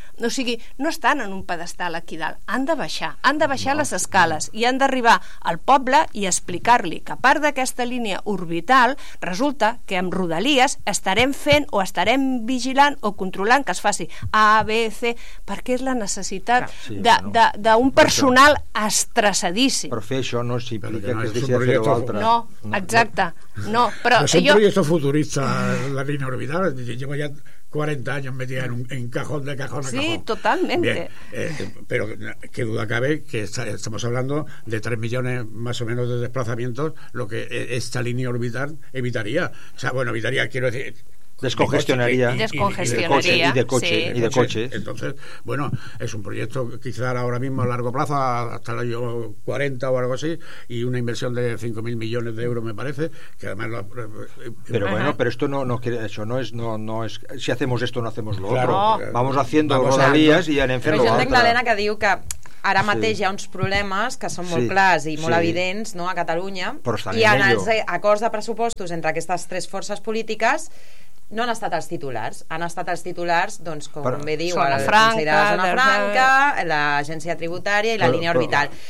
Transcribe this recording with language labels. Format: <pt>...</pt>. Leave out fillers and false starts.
<ca>O sigui, no estan en un pedestal aquí dalt, han de baixar les escales i han d'arribar al poble i explicar-li que a part d'aquesta línia orbital, resulta que amb Rodalies estarem fent o estarem vigilant o controlant que es faci A, B, C, perquè és la necessitat d'un personal estressadíssim. Però fer això no s'implica que es deixi de fer-ho altre. No, exacte. No, però és un projecte futurista, la línia orbital, jo veia 40 anys</ca> <es>metida en cajón de cajón a cajón.</es> <ca>Sí, totalment.</ca> <es>Però que duda cabe que estamos hablando de 3 millones más o menos de desplazamientos, lo que esta línea orbital evitaría. O sea, bueno, evitaría, quiero decir, descongestionaría y de coche. Sí. Entonces, bueno, es un proyecto quizá ahora mismo a largo plazo, hasta el año 40 o algo así, y una inversión de 5.000 millones de euros, me parece, que además lo, pero bueno, pero esto no es si hacemos esto no hacemos lo otro. Vamos haciendo rodalies y</es> <ca>anem fent lo altre. Però jo tinc l'Helena que diu que ara mateix hi ha uns problemes que són molt clars i molt evidents, no, a Catalunya, i en els acords de pressupostos entre aquestes tres forces polítiques no han estat els titulars. Han estat els titulars, doncs, com bé diu, la Franca, Zona Franca, l'Agència Tributària i la Línia Orbital.</ca>